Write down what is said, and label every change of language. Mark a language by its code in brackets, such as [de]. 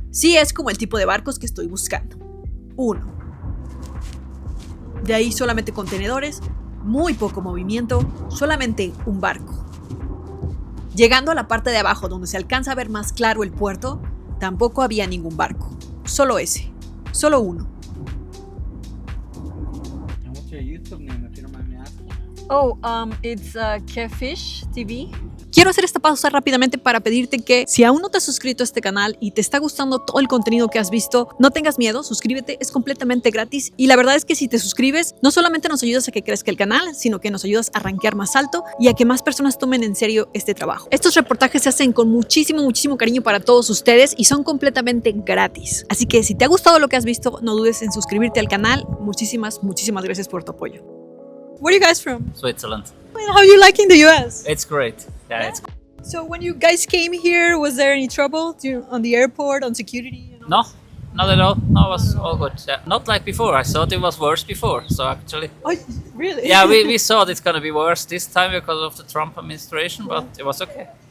[es] Sí es como el tipo de barcos que estoy buscando. 1. De ahí solamente contenedores, muy poco movimiento, solamente un barco. Llegando a la parte de abajo donde se alcanza a ver más claro el puerto, tampoco había ningún barco. Solo ese. Solo uno. [en] And what's your YouTube name, if you don't mind me asking? Oh, it's QueFishTV. [es] Quiero hacer esta pausa rápidamente para pedirte que si aún no te has suscrito a este canal y te está gustando todo el contenido que has visto, no tengas miedo, suscríbete, es completamente gratis y la verdad es que si te suscribes, no solamente nos ayudas a que crezca el canal, sino que nos ayudas a rankear más alto y a que más personas tomen en serio este trabajo. Estos reportajes se hacen con muchísimo cariño para todos ustedes y son completamente gratis. Así que si te ha gustado lo que has visto, no dudes en suscribirte al canal. Muchísimas gracias por tu apoyo. [en] Where are you guys from? Switzerland. How are you liking the US? It's great. Yeah, it's So when you guys came here, was there any trouble on the airport, on security? no, not at all. No, it was all good. Yeah. Not like before. I thought it was worse before. So actually, Oh, really? yeah, we thought it's gonna be worse this time because of the Trump administration, but it was okay.